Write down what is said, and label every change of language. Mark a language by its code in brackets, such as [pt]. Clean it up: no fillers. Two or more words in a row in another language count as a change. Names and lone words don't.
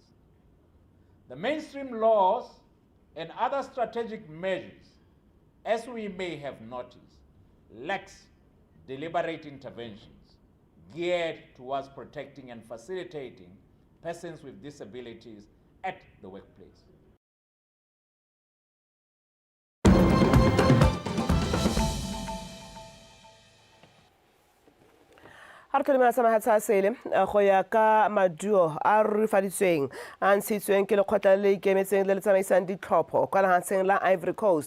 [en] The mainstream laws and other strategic measures as we may have noticed, lacks deliberate interventions geared towards protecting and facilitating persons with disabilities at the workplace. [tn] ha re tlhole masamaga tsa sele go ya ka maduo a rurifaditsweng a ntshitsweng ke lekgotla le ikemetseng le le tsamaisang ditlhopho kwa lefatsheng la Ivory Coast.